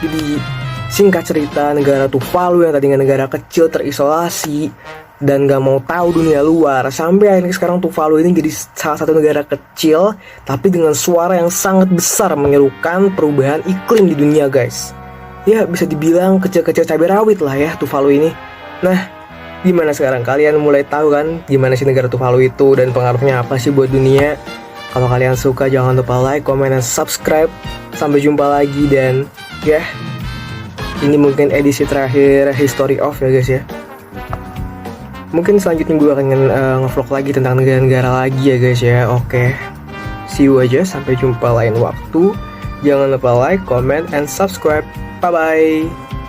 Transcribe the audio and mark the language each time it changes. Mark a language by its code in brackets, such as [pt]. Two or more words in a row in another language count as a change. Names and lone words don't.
[id] Jadi singkat cerita, negara Tuvalu yang tadinya negara kecil terisolasi dan gak mau tahu dunia luar, sampai akhirnya sekarang Tuvalu ini jadi salah satu negara kecil tapi dengan suara yang sangat besar menyerukan perubahan iklim di dunia guys. Ya bisa dibilang kecil-kecil cabai rawit lah ya Tuvalu ini. Nah, gimana sekarang? Kalian mulai tahu kan gimana sih negara Tuvalu itu dan pengaruhnya apa sih buat dunia? Kalau kalian suka jangan lupa like, comment, dan subscribe. Sampai jumpa lagi dan ya, ini mungkin edisi terakhir History of ya guys ya. Mungkin selanjutnya gue akan ngevlog lagi tentang negara-negara lagi ya guys ya. Oke, [en] see you [id] aja, sampai jumpa lain waktu. Jangan lupa [en] like, comment, and subscribe. Bye bye.